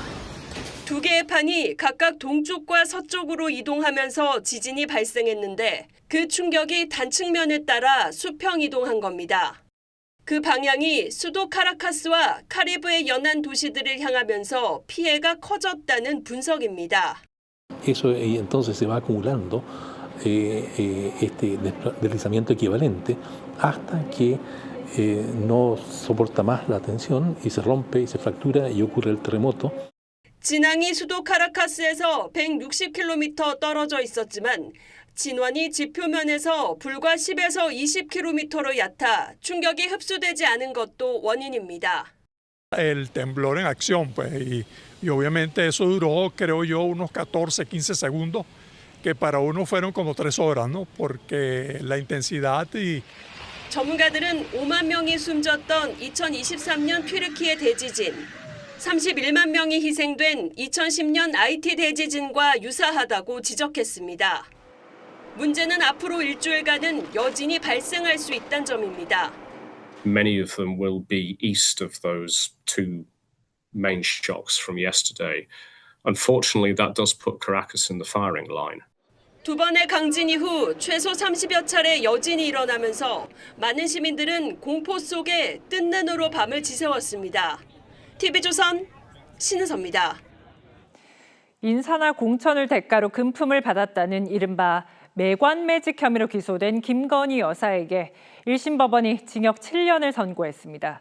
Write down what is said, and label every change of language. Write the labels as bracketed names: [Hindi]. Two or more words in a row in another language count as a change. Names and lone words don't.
[Korean] 두 개의 판이 각각 동쪽과 서쪽으로 이동하면서 지진이 발생했는데 그 충격이 단측면에 따라 수평 이동한 겁니다. 그 방향이 수도 카라카스와 카리브해 연안 도시들을 향하면서 피해가 커졌다는 분석입니다. [Spanish] Eso entonces se va acumulando este deslizamiento equivalente hasta que no soporta más la tensión y se rompe y se fractura y ocurre el terremoto. [Korean] 진앙이 수도 카라카스에서 160km 떨어져 있었지만 진원이 지표면에서 불과 10에서 20km로 얕아 충격이 흡수되지 않은 것도 원인입니다. [Spanish] El temblor en acción, pues, y obviamente eso duró, creo yo, unos 14, 15 segundos, que para uno fueron como 3 horas, ¿no? Porque la intensidad y [Korean] 전문가들은 5만 명이 숨졌던 2023년 튀르키예 대지진, 31만 명이 희생된 2010년 IT 대지진과 유사하다고 지적했습니다. 문제는 앞으로 일주일간은 여진이 발생할 수 있다는 점입니다. [English] Many of them will be east of those two main shocks from yesterday. Unfortunately, that does put Caracas in the firing line. [Korean] 두 번의 강진 이후 최소 30여 차례 여진이 일어나면서 많은 시민들은 공포 속에 뜬 눈으로 밤을 지새웠습니다. TV조선 신은서입니다. 인사나 공천을 대가로 금품을 받았다는 이른바 매관매직 혐의로 기소된 김건희 여사에게 1심 법원이 징역 7년을 선고했습니다.